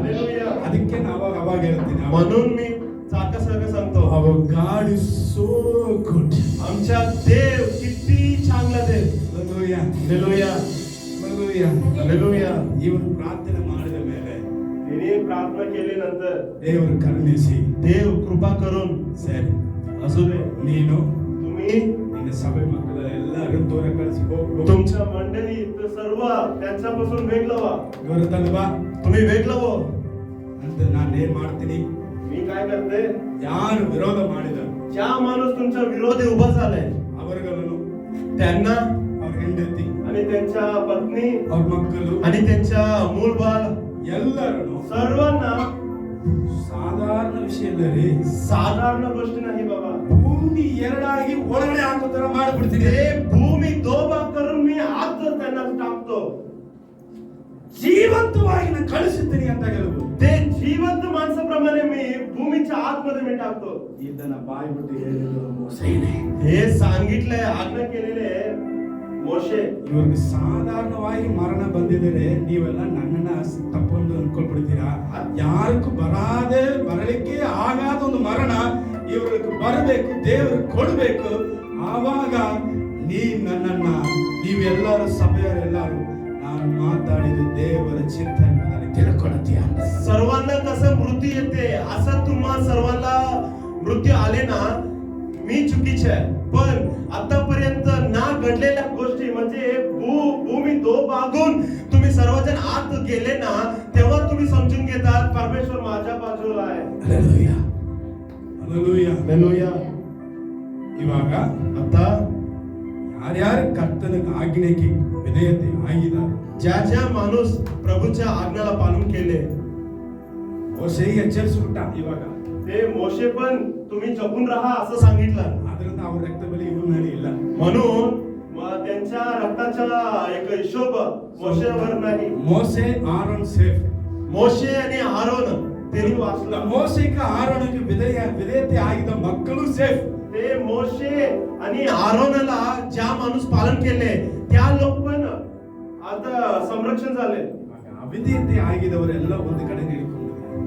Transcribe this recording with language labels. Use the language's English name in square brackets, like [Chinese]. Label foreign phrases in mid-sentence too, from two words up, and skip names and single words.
[Kannada] ಅದಕ್ಕೆ ನಾವು ಅವಾಗ ಹೇಳ್ತೀನಿ [Marathi] म्हणून मी सगळं सांगतो [English] Our God is so good. [Marathi] आमच्या देव किती चांगला देव. Hallelujah. Hallelujah. Hallelujah. Hallelujah. [Kannada] ಇವನು ಪ್ರಾರ್ಥನೆ ಮಾಡಿದ ಮೇಲೆ [Marathi] तिने प्रार्थना केल्यानंतर [Kannada] ದೇವರು ಕರುಣಿಸಿ [Marathi] देव कृपा करून [Kannada] ಸರಿ [Marathi] असू दे [Kannada] ನೀನು [Marathi] तुम्ही [Kannada] ನಿನ್ನ ಸಭೆ ಮಕ್ಕಳ ಎಲ್ಲರೂ ದೂರ ಕಳಿಸಿ ಹೋಗು [Marathi] तुमच्या मंडळी सर्व त्यांच्यापासून वेगळं व्हा. [Kannada] ಗೊತ್ತಲ್ವಾ [Marathi] तुम्ही वेगळं हो. [Kannada] ಅಂತ ನಾನು ಏನ್ ಮಾಡ್ತೀನಿ [Marathi] मी काय करते [Kannada] ಯಾರು ವಿರೋಧ ಮಾಡಿದ [Marathi] ज्या माणूस तुमच्या विरोधी उभा झालाय [Kannada] ಅವರುಗಳನ್ನು [Marathi] त्यांना [Kannada] ಅವ್ರ ಹೆಂಡತಿ [Marathi] आणि त्यांच्या पत्नी [Kannada] ಅವ್ರ ಮಕ್ಕಳು [Marathi] आणि त्यांच्या मूल बाळ [Kannada] ಎಲ್ಲರನ್ನು [Marathi] सर्वांना [Kannada] ಸಾಧಾರಣ ವಿಷಯದಲ್ಲಿ [Marathi] साधारण गोष्ट नाही बाबा. [Kannada] ಭೂಮಿ ಎರಡಾಗಿ ಒಳಗಡೆ ಹಾಕೋ ತರ ಮಾಡ್ಬಿಡ್ತೀನಿ [Marathi] ते भूमी दो भाग करून मी आत त्यांना टाकतो. [Kannada] ಜೀವಂತವಾಗಿ ನಾನು ಕಳಿಸುತ್ತೀನಿ ಅಂತ ಹೇಳುವುದು [Marathi] ते जिवंत माणसाप्रमाणे मी भूमीच्या आतमध्ये मी टाकतो. [Kannada] ಇದನ್ನ ಬಾಯಿ ಬಿಟ್ಟು ಹೇಳಿದ್ರು ಮೋಸೆನೇ [Marathi] हे सांगितलंय आज्ञा केलेले ಮೋಶೆ. [Kannada] ಇವ್ರಿಗೆ ಸಾಧಾರಣವಾಗಿ ಮರಣ ಬಂದಿದ್ದಾರೆ ನೀವೆಲ್ಲ ನನ್ನನ್ನ ತಪ್ಪೊಂದು ಅನ್ಕೊಳ್ಬಿಡ್ತೀರಾ ಯಾರಿಗೂ ಬರಲಿಕ್ಕೆ ಆಗಾದ ಒಂದು ಮರಣ ಇವ್ರಿಗೆ ಬರಬೇಕು ದೇವ್ರಿಗೆ ಕೊಡಬೇಕು ಆವಾಗ ನನ್ನನ್ನ ನೀವೆಲ್ಲರೂ ಸಭೆಯವರೆಲ್ಲರೂ ನಾನು ಮಾತಾಡಿದ ದೇವರ ಚಿಂತನೆ ತಿಳ್ಕೊಳತೀಯ [Marathi] सर्वांना कसं मृत्यू येते असं तुम्हा सर्वांना मृत्यू आले ना मी चुकीचे आहे. पण आतापर्यंत ना घडलेल्या गोष्टी म्हणजे भूमी दो भागून तुम्ही सर्वजण आत गेले ना तेव्हा तुम्ही समजून घेतात परमेश्वर माझ्या बाजूला आहे. [Kannada] ಹಲ್ಲೆಲೂಯಾ ಹಲ್ಲೆಲೂಯಾ Hallelujah. ಇವಾಗ [Marathi] आता [Kannada] ಯಾರ್ಯಾರು ಕರ್ತನ ಆಜ್ಞೆಗೆ ವಿಧೇಯತೆ ಆಗಿದ್ದಾರೆ [Marathi] ज्या ज्या माणूस प्रभूच्या आज्ञाला पालन केले [Kannada] ಮೋಸೆಗೆ ಎಚ್ಚರಿಸ್ಬಿಟ್ಟ ಇವಾಗ [Marathi] ते मोशे पण तुम्ही जपून राहा असं सांगितलं. [Kannada] ಆದ್ರಿಂದ ಅವ್ರ ರಕ್ತ ಬಲಿ ಇವ್ರ ಮೇಲೆ ಇಲ್ಲ [Marathi] म्हणून त्यांच्या रक्ताचा एक हिशोब मोशेवर नाही. [Kannada] ಮೋಸೆ ಆರೋನ್ ಸೇಫ್ [Marathi] मोशे आणि आरोन त्यांनी वाचलं. [Kannada] ಮೋಸೆಗೆ ಆರೋನಿಗೆ ವಿಧೇಯತೆ ಆಗಿದ್ದ ಮಕ್ಕಳು ಸೇಫ್ [Marathi] ते मोशे आणि आरोनला ज्या माणूस पालन केले त्या लोक पण आता संरक्षण झाले. [Kannada] ಅವಿಧೇಯತೆ ಆಗಿದವರೆಲ್ಲ ಒಂದು ಕಡೆ ನಿಲ್ಕೊಂಡಿದ್ದಾರೆ